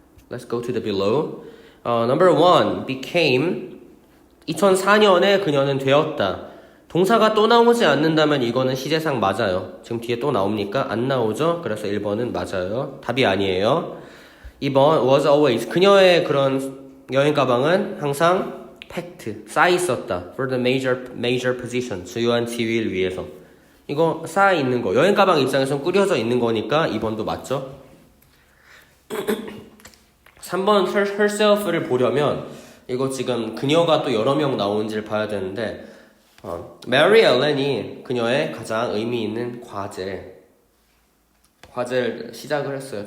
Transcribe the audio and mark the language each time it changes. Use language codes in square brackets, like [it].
[en] Let's go to the below. Number 1, became [ko] 2004년에 그녀는 되었다. 동사가 또 나오지 않는다면 이거는 시제상 맞아요. 지금 뒤에 또 나옵니까? 안 나오죠? 그래서 1번은 맞아요. 답이 아니에요. 2번 was always 그녀의 그런 여행 가방은 항상 packed 쌓여 있었다. [en] For the major position [ko] 주요한 지위를 위해서. 이거 쌓여 있는 거 여행 가방 입장에서는 꾸려져 있는 거니까 2번도 맞죠? 3번 herself를 보려면 이거 지금 그녀가 또 여러 명 나오는지를 봐야 되는데 메리 엘렌이 그녀의 가장 의미 있는 과제를 시작을 했어요.